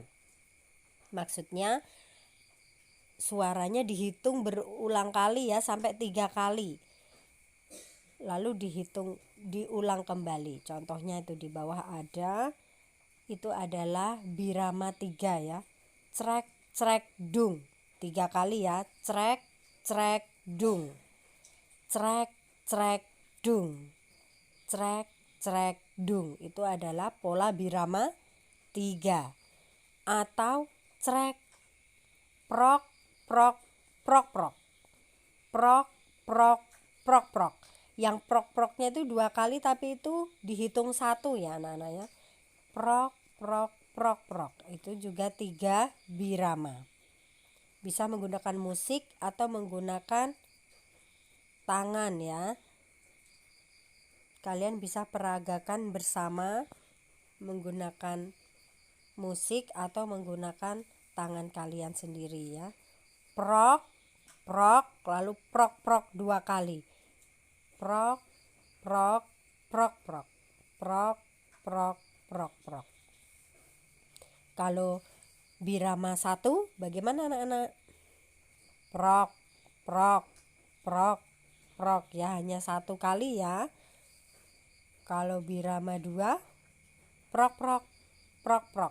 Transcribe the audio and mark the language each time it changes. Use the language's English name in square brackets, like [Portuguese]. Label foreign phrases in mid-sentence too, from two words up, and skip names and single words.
[Indonesian] Maksudnya suaranya dihitung berulang kali ya, sampai 3 kali. Lalu diulang kembali. Contohnya itu di bawah ada, itu adalah birama 3 ya. Crek crek dung. 3 kali ya. Crek crek dung. Crek crek dung. Crek crek dung. Itu adalah pola birama 3. Atau crek prok prok prok prok. Prok prok prok prok. Yang prok-proknya itu 2 kali, tapi itu dihitung 1 ya anak-anak ya. Prok, prok, prok, prok. Itu juga 3 birama. Bisa menggunakan musik atau menggunakan tangan ya. Kalian bisa peragakan bersama menggunakan musik atau menggunakan tangan kalian sendiri ya. Prok, prok, lalu prok, prok 2 kali. Prok, prok, prok, prok. Prok, prok, prok, prok. Kalau birama 1 bagaimana anak-anak? Prok, prok, prok, prok ya, hanya 1 kali ya. Kalau birama 2 prok, prok, prok, prok.